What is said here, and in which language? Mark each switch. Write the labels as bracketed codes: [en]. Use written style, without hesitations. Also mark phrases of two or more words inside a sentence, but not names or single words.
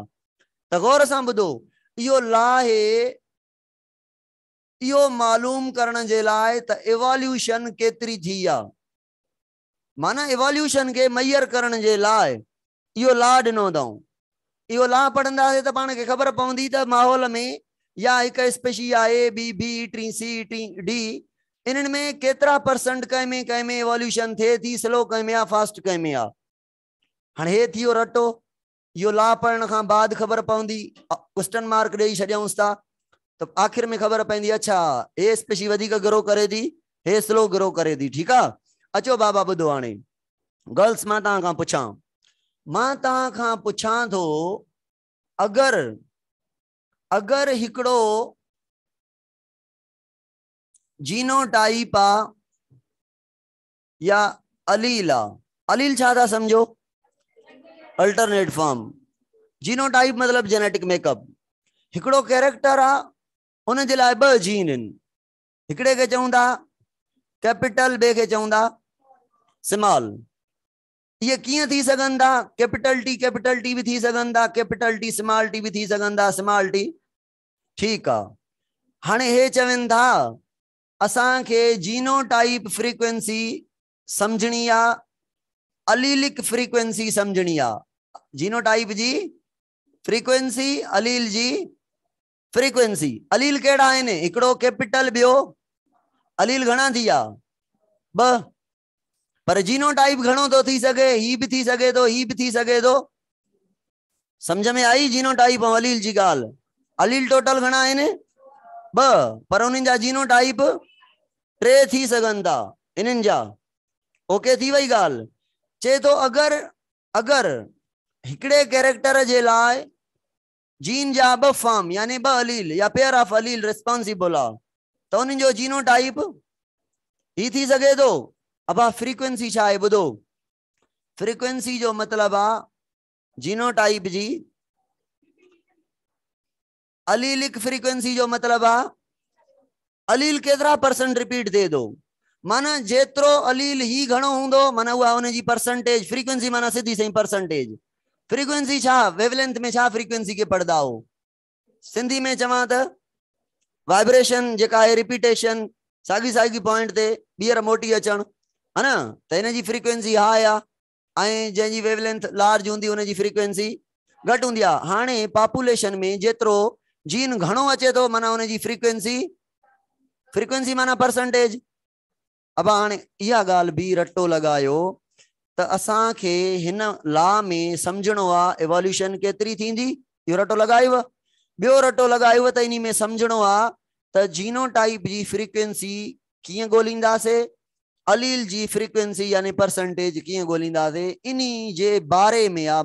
[sd] त गौर सां ॿुधो, इहो ला आहे इहो मालूम करण जे लाइ त इवोल्यूशन केतिरी थी आहे, माना इवोल्यूशन खे मैयर करण जे लाइ इहो ला ॾिनो अथऊं। इहो ला पढ़ंदासीं त पाण खे ख़बर पवंदी त माहौल में या हिकु स्पेशी आहे ए बी टी सी टी डी, इन्हनि में केतिरा परसेंट कंहिं में इवोल्यूशन थिए थी, स्लो कंहिं में आहे, फास्ट कंहिं में आहे। हाणे हे थियो रटो, इहो ला पढ़ण खां बाद ख़बर पवंदी, [en] question mark [sd] ॾेई छॾियऊंसि था त आख़िर में ख़बर पवंदी, अच्छा हे स्पेशी वधीक ग्रो करे थी, हे स्लो ग्रो करे थी। ठीकु आहे, अचो बाबा ॿुधो, हाणे गर्ल्स मां तव्हां खां पुछां थो, अगरि हिकिड़ो जीनोटाइप आहे या अलील आहे, अलील छा था सम्झो, [en] alternate form, [sd] जीनोटाइप मतलब [en] genetic makeup. [sd] हिकिड़ो कैरेक्टर आहे, उन जे लाइ ॿ जीन आहिनि, हिकिड़े खे चऊं था कैपिटल, ॿिए खे चऊं था स्मॉल। ये कीअं थी सघनि था, [en] capital T [sd] भी थी सघनि था, [en] capital T small T [sd] भी थी सघनि था, [en] small T. [sd] ठीकु आहे, हाणे हे चवनि था असांखे [en] genotype frequency [sd] समझणी आहे, [en] allelic frequency [sd] समझणी आहे। जीनोटाइप जी फ्रीक्वेंसी, अलील जी फ्रीक्वेंसी। अलील कहिड़ा आहिनि, हिकिड़ो कैपिटल, ॿियो अलील घणा थी विया, ॿ, पर जीनोटाइप घणो थो थी सघे, ही भी थी सघे थो, ही भी थी सघे थो। समझ में आई जीनोटाइप ऐं अलील जी ॻाल्हि। अलील टोटल घणा आहिनि, ॿ, पर उन्हनि जा जीनोटाइप 3 थी सघनि था इन्हनि जा। ओके थी वई ॻाल्हि। चए थो अगरि हिकिड़े कैरेक्टर जे लाइ जीन जा 2 फॉर्म यानी 2 अलील या [en] pair of allele responsible [sd] आहे त उन्हनि जो जीनोटाइप ही थी सघे थो। अब फ्रीक्वेंसी छा आहे ॿुधो, फ्रीक्वेंसी जो मतलब आहे जीनोटाइप जी, [en] allelic frequency [sd] जो मतलब आहे अलील केतिरा परसेंट रिपीट थिए थो, माना जेतिरो अलील ही घणो हूंदो माना उहा उन जी परसेंटेज, फ्रीक्वेंसी माना सीधी सही परसेंटेज। फ्रीक्वेंसी छा, वेवलेंथ में छा फ्रीक्वेंसी के पढ़दा हो, सिंधी में चवां त वाइब्रेशन जेका है रिपीटेशन, सागी पॉइंट ते ॿीहर मोटी अचण, [ur] ہے نا, [sd] त हिन जी फ्रीक्वेंसी हाई आहे ऐं जंहिंजी वेवलेंथ लार्ज हूंदी उन जी फ्रीक्वेंसी घटि हूंदी आहे। हाणे पॉपुलेशन में जेतिरो जीन घणो अचे थो माना उन जी फ्रीक्वेंसी माना परसेंटेज। अब हाणे इहा ॻाल्हि बि रटो लॻायो त असांखे हिन ला में सम्झणो आहे एवोल्यूशन केतिरी थींदी, इहो रटो लॻायुव। ॿियो रटो लॻायुव त इन में सम्झणो आहे त जीनोटाइप जी फ्रीक्वेंसी कीअं ॻोल्हींदासीं, अलील जी फ्रीक्वेंसी यानी परसेंटेज कीअं ॻोल्हींदासीं, इन्ही जे बारे में आहे।